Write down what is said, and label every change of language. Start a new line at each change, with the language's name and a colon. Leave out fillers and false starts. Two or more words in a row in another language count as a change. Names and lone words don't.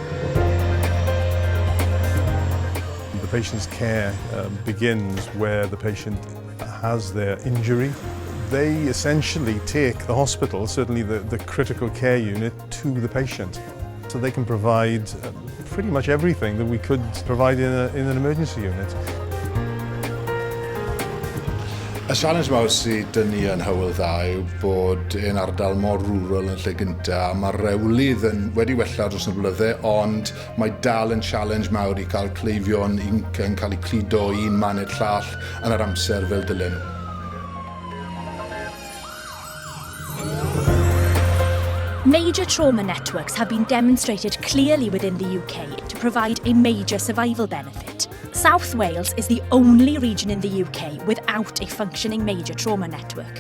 English: The patient's care begins where the patient has their injury. They essentially take the hospital, certainly the critical care unit, to the patient. So they can provide pretty much everything that we could provide in an emergency unit.
Welsh: Y sialens mawr sydd dyn ni yn Hywel Dda yw bod yn ardal mor rural yn lle gyntaf. Mae'r wlydd wedi wella dros y blynydde, ond mae dal yn challenge mawr i cael cleifion yn cael eu cludo un man i'r llall yn yr amser fel dylen nhw.
English: Major trauma networks have been demonstrated clearly within the UK to provide a major survival benefit. South Wales is the only region in the UK without a functioning major trauma network.